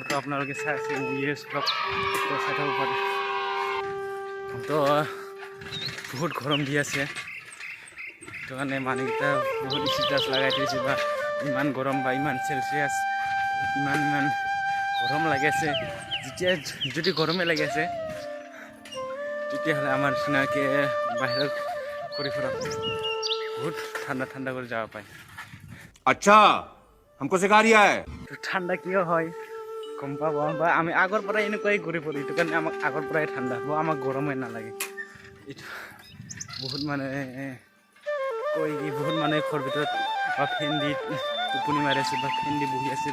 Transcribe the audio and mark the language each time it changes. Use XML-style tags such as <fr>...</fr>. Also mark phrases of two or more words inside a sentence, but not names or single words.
<as>তো আপোনালোকে চাই আছে ইয়েছ ব্লগ তো চাই থাকব পাৰে তো বহুত গৰম দি আছে তো কাৰণে মানুহকেইটা বহুত ষ্টেটাছ লগাই থৈছে বা ইমান গৰম বা ইমান চেলচিয়াছ ইমান গৰম লাগি আছে যেতিয়া যদি গৰমে লাগি আছে তেতিয়াহ'লে আমাৰ নিচিনাকৈ বাহিৰত ঘূৰি ফুৰা বহুত ঠাণ্ডা কৰি যাব পায়</as> <hi>अच्छा हमको सिखा रिया है</hi> <as>ঠাণ্ডা কিয় হয় গম পাব বা আমি আগৰ পৰাই এনেকুৱাই ঘূৰি ফুৰোঁ এইটো কাৰণে আমাক আগৰ পৰাই ঠাণ্ডা হ'ব আমাক গৰমেই নালাগে এইটো বহুত মানুহে কয় কি বহুত মানুহে ঘৰৰ ভিতৰত বা ফেন দি টোপনি মাৰি আছে বা ফেন দি বহি আছে</as>